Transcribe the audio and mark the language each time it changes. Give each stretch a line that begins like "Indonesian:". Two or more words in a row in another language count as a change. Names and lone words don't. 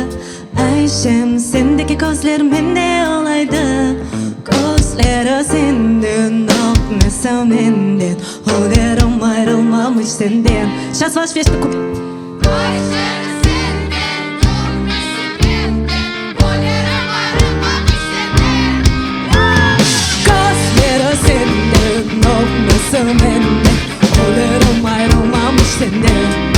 Crimean Tatar: Ayşem sendeki gözler mende olaydı. Gözleri senden akmasa menden, ölürüm ayrılmamış senden.
Russian: Сейчас ваш весь куплет.
Crimean Tatar: Gözleri senden akmasa menden, ölürüm ayrılmamış senden.